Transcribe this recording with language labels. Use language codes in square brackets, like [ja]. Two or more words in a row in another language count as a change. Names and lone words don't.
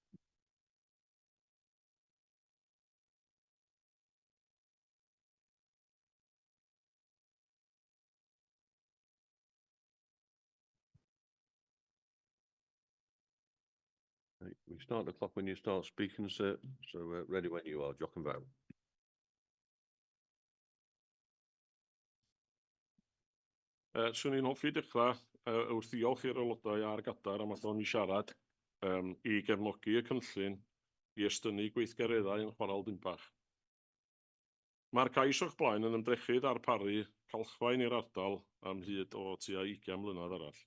[en] Right, we start the clock when you start speaking, sir. So ready when you are, Jochen Vale. [cy] Swn i'n hoffi dechrau wrth ddiolch i'r aelodau a'r gadar am adon i siarad i gefnogi y cynllun i estynnu gweithgareddau yn Chwarel Dinbach. Mae'r cais o'ch blaen yn ymdrechu darparu calchfaen i'r ardal am hyd o tua 20 mlynedd arall.